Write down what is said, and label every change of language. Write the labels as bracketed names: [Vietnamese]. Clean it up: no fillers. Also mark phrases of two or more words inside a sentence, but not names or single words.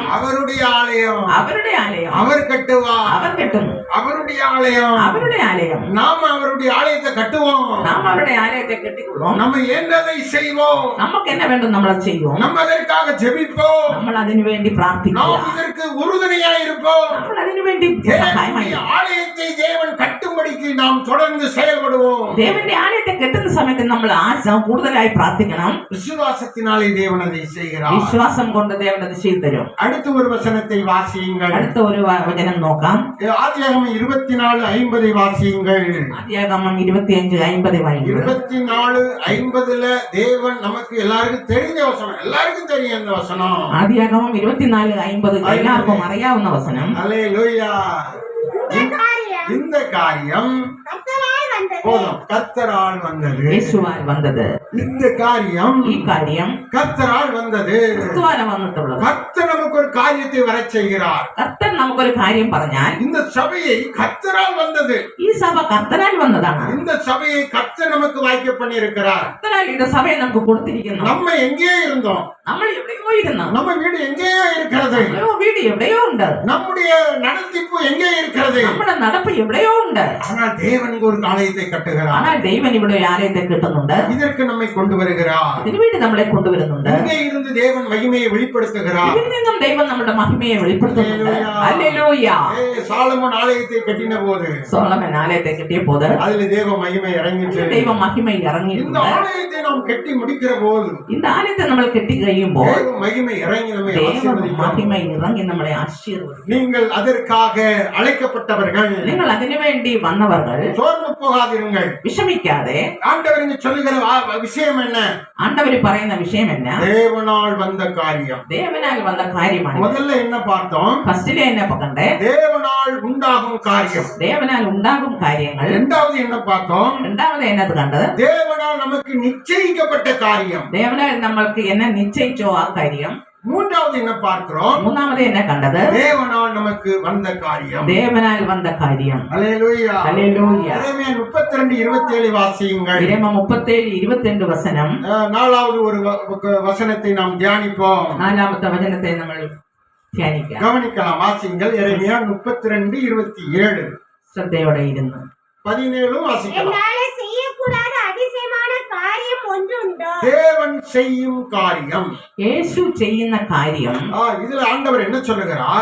[Tamil] அவருடைய ஆலயம் [Malayalam] അവരുടെ ആലയം [Tamil] அவர் கட்டுவார். [Malayalam] അവർ കെട്ടുന്നു. [Tamil] அவருடைய ஆலயம் [Malayalam] അവരുടെ ആലയം [Tamil] நாம அவருடைய ஆலயத்தை கட்டுவோம். [Malayalam] നാം അവരുടെ ആലയത്തെ കെട്ടിക്കൊള്ളും. [Tamil] நம்ம என்னதை செய்வோம்? [Malayalam] നമുക്ക് [Tamil] என்ன வேண்டும் [Malayalam] നമ്മൾ അത് ചെയ്യും. [Tamil] நம்ம அதற்காக ஜெபிப்போம். [Malayalam] നമ്മൾ അതിനു വേണ്ടി പ്രാർത്ഥിക്കുക. [Tamil] நாம் இதற்கு உறுதுணையாய் இருப்போம். [Malayalam] നമ്മൾ അതിനു വേണ്ടി സഹായമായി. [Tamil] தேவனுடைய ஆலயத்தை தேவன் கட்டும்படிக்கு நாம் தொடர்ந்து செயல்படுவோம். [Malayalam] ദേവന്റെ ആലയത്തെ കെട്ടുന്ന സമയത്ത് നമ്മൾ കൂടുതലായി പ്രാർത്ഥിക്കണം. [Tamil] விசுவாசத்தினாலே தேவன் அதை செய்கிறார். [Malayalam] വിശ്വാസം കൊണ്ട് ദേവൻ അത് ചെയ്തു തരും. [Tamil] அடுத்து ஒரு வசனத்தை வாசியுங்கள். [Malayalam] അടുത്ത ഒരു വചനം നോക്കാം. [Tamil] ஆதியாகமம் 24:50 வாசியுங்கள். [Malayalam] ആദിയാകമം 25:50 വായിക്കുക. [Tamil] 24:50 தேவன் நமக்கு எல்லாருக்கும் தெரிஞ்ச வசனம். எல்லாருக்கும் தெரியும் அந்த வசனம். [Malayalam] ആദിയാകമം 24:50 എല്ലാവർക്കും അറിയാവുന്ന വചനം. [Tamil] அல்லேலூயா. இந்த காரியம் கர்த்தரால் வந்தது. போதும், கர்த்தரால் வந்தது. [Malayalam] യേശുവാൽ വന്നത്. [Tamil] இந்த காரியம் [Malayalam] ഈ കാര്യം [Tamil] கர்த்தரால் வந்தது. [Malayalam] ക്രിസ്തുവാൽ വന്നിട്ടുള്ളത്. [Tamil] கர்த்தர் நமக்கு ஒரு காரியத்தை வர செய்கிறார். [Malayalam] കർത്തൻ നമുക്കൊരു കാര്യം പറഞ്ഞാൽ [Tamil] இந்த சபையை கர்த்தரால் வந்தது. [Malayalam] ഈ സഭ കർത്തനാൽ വന്നതാണ്. [Tamil] இந்த சபையை கர்த்தர் நமக்கு வாய்க்க பண்ணியிருக்கிறார். [Malayalam] കർത്തനാൽ இந்த സഭയെ നമുക്ക് കൊടുത്തിരിക്കുന്നു. [Tamil] நம்ம எங்கே இருந்தோம்? [Malayalam] നമ്മൾ എവിടെയോ ഇരുന്നു. [Tamil] நம்ம வீடு எங்கேயோ இருக்கிறது. [Malayalam] എവിടെയോ വീട് എവിടെയോ ഉണ്ട്. [Tamil] நம்முடைய நடத்திப்பு எங்கே இருக்கிறது? [Malayalam] നമ്മുടെ നടപ്പ് എവിടെയോ ഉണ്ട്. [Tamil] ஆனால் தேவன் இங்கு ஒரு ஆலயத்தை கட்டுகிறார். [Malayalam] ஆனால் ദൈവൻ ഇവിടെ ഒരു ആലയത്തെ കിട്ടുന്നുണ്ട്. [Tamil] இதற்கு நம்மை கொண்டு வருகிறார். [Malayalam] ഇതിനുവേണ്ടി നമ്മളെ കൊണ്ടുവരുന്നുണ്ട്. [Tamil] இங்கே இருந்து தேவன் மகிமையை வெளிப்படுத்துகிறார். [Malayalam] ഇതിൽ നിന്നും ദൈവം നമ്മുടെ മഹിമയെ വെളിപ്പെടുത്തുന്നുണ്ട്. ഹല്ലേലൂയ. [Tamil] சாலமோன் ஆலயத்தை கட்டின போது [Malayalam] സോളമൻ ആലയത്തെ കിട്ടിയപ്പോൾ [Tamil] அதில் தேவ மகிமை இறங்கிட்டு [Malayalam] ദൈവ മഹിമ [Tamil] இந்த [Malayalam] ഇറങ്ങിയിട്ടുണ്ട്. [Tamil] ஆலயத்தை நாம் கட்டி முடிக்கிற போது [Malayalam] இந்த ആലയത്തെ നമ്മൾ കെട്ടി കഴിയുമ്പോൾ [Tamil] தேவ மகிமை இறங்கி நம்மை [Malayalam] ദൈവ [Tamil] ஆசீர்வதிக்கும். [Malayalam] മഹിമ ഇറങ്ങി നമ്മളെ ആശീർവദിക്കും. [Tamil] நீங்கள் அதற்காக அழைக்கப்பட்டவர்கள். [Malayalam] നിങ്ങൾ അതിനുവേണ്ടി വന്നവர்கள் [Tamil] சோர்ந்து போகாதிருங்கள். [Malayalam] വിഷമിക്കാതെ. [Tamil] ஆண்டவர் இங்கு சொல்லுகிற விஷயம் என்ன? [Malayalam] ആണ്ടവര് പറയുന്ന വിഷയം എന്നാ? [Tamil] தேவனால் வந்த காரியம். [Malayalam] ദേവനാൽ വന്ന കാര്യമാണ്. [Tamil] முதல்ல என்ன பார்த்தோம்? [Malayalam] ഫസ്റ്റിലെ എന്നെ കണ്ടേ [Tamil] தேவனால் உண்டாகும் காரியம். [Malayalam] ദേവനാൽ ഉണ്ടാകും കാര്യങ്ങൾ. [Tamil] இரண்டாவது என்ன பார்த்தோம்? [Malayalam] രണ്ടാമത് എന്നത് കണ്ടത് [Tamil] தேவனால் நமக்கு நிச்சயிக்கப்பட்ட காரியம். [Malayalam] ദേവനാൽ നമ്മൾക്ക് എന്നെ നിശ്ചയിച്ചോ ആ കാര്യം. [Tamil] மூன்றாவது என்ன பார்க்கிறோம்? [Malayalam] മൂന്നാമത് എന്നെ കണ്ടത് [Tamil] தேவனால் நமக்கு வந்த காரியம். [Malayalam] ദേവനാൽ വന്ന കാര്യം. [Tamil] ஹல்லேலூயா. [Malayalam] ഹല്ലേലൂയ. [Tamil] எரேமியா 32:27 வாசியுங்கள். [Malayalam] ഇരമ 37:22 വസനം. [Tamil] நாலாவது ஒரு வசனத்தை நாம் தியானிப்போம். [Malayalam] നാലാമത്തെ വചനത്തെ നമ്മൾ ധ്യാനിക്കാം. [Tamil] கவனிக்கலாம், வாசியுங்கள். எரேமியா 32:27. [Malayalam] ശ്രദ്ധയോടെ ഇരുന്ന് [Tamil] 17 வாசிக்கலாம். என்னால செய்யக்கூடாத அதிசயமான காரியம் ஒன்றுண்டோ? தேவன் செய்யும் காரியம். [Malayalam] യേശു ചെയ്യുന്ന കാര്യം. [Tamil] இதுல ஆண்டவர் என்ன சொல்லுகிறார்?